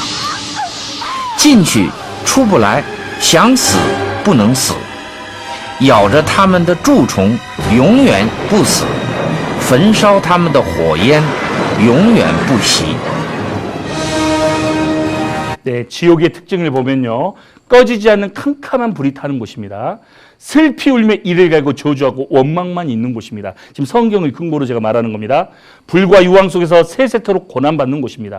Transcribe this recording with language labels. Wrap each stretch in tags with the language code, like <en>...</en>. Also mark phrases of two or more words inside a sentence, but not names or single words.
<zh>进去出不来，想死不能死，咬着他们的蛀虫永远不死，焚烧他们的火焰永远不熄。</zh> <ko>네, 지옥의 특징을 보면요. 꺼지지 않는 캄캄한 불이 타는 곳입니다. 슬피 울며 이를 갈고 저주하고 원망만 있는 곳입니다. 지금 성경을 근거로 제가 말하는 겁니다. 불과 유황 속에서 세세토록 고난받는 곳입니다.</ko>